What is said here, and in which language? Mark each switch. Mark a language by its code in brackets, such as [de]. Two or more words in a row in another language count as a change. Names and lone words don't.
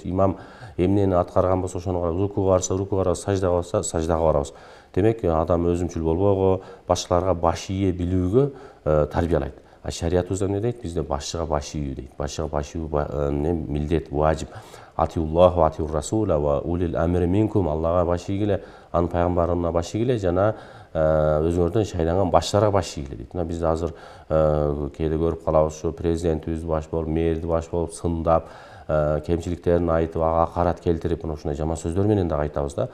[ky] Имам эмнени аткарган болсо ошону карап, рукууга барса рукууга барабыз, саждага барса саждага барабыз. Демек, адам өзүмчүл болбоого, башкаларга баш ие билүүгө тарбиялайт. Шариятыбызда эмне дейт? Бизде башчыга баш ийүү дейт. Башчыга баш ийүү милдет, важип. [ar] أطيعوا الله وأطيعوا الرسول وأولي الأمر منكم. [ky] Аллага баш ийгиле, анын пайгамбарына баш ийгиле жана өзүңөрдөн шайланган башчыларга баш ийгиле дейт. Мына бизде азыр кээде көрүп калабыз, ушу президентибиз баш болуп, мэрди баш болуп сындап, кемчиликтерин айтып, ага акарат келтирип, мына ушундай жаман сөздөр менен да айтабыз да.